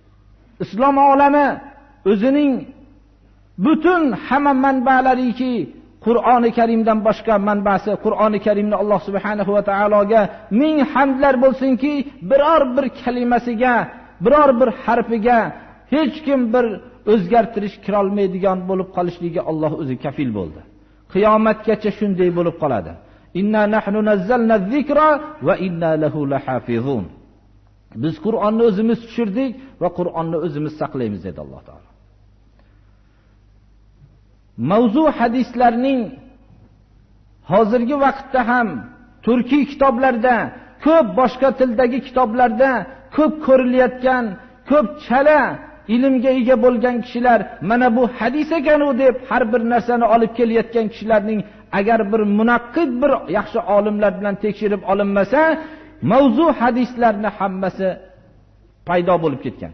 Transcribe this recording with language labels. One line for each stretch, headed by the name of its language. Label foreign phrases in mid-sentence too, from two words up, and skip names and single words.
Uzbek: Islom olami o'zining butun hamma manbalariki Qur'oni Karimdan boshqa manbasi Qur'oni Karimni Alloh subhanahu va taologa ming hamdlar bo'lsinki, biror bir kalimasiga, biror bir harfiga hech kim bir o'zgartirish kira olmaydigan bo'lib qolishiga Alloh o'zi kafil bo'ldi. Qiyomatgacha shunday bo'lib qoladi.
Arabic: إنا نحن نزلنا الذكر وإنا له لحافظون.
Uzbek: Biz Qur'onni o'zimiz tushirdik va Qur'onni o'zimiz saqlaymiz dedi Alloh taolo. Mavzu hadislarning hozirgi vaqtda ham turkiy kitoblarda, ko'p boshqa tildagi kitoblarda ko'p ko'rilayotgan, ko'p chala ilmga ega bo'lgan kishilar mana bu hadis ekan u deb har bir narsani olib kelayotgan kishilarning agar bir munaqqid bir yaxshi olimlar bilan tekshirib olinmasa, mavzu hadislarni hammasi paydo bo'lib ketgan.